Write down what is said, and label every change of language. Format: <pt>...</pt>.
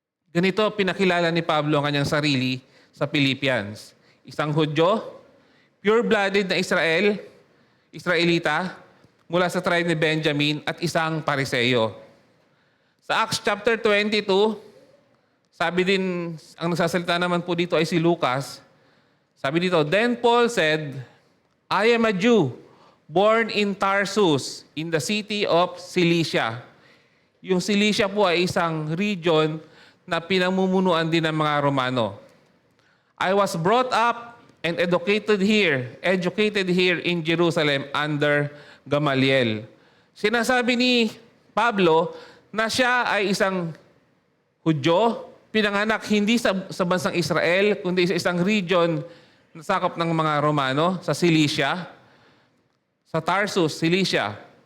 <tl>Ganito pinakilala ni Pablo ang kanyang sarili sa Philippians. Isang Hudyo, pure-blooded na Israelita, mula sa tribe ni Benjamin, at isang Pariseo. Sa Acts chapter 22, sabi din, ang nagsasalita naman po dito ay si Lucas. Sabi dito,</tl> <en>Then Paul said, I am a Jew, born in Tarsus, in the city of Cilicia.</en> <tl>Yung Cilicia po ay isang region na pinamumunuan din ng mga Romano.</tl> <en>I was brought up and educated here in Jerusalem under Gamaliel.</en> <tl>Sinasabi ni Pablo na siya ay isang Hudyo, pinanganak hindi sa bansang Israel, kundi sa isang region na sakop ng mga Romano, sa Cilicia, sa Tarsus, Cilicia.</tl>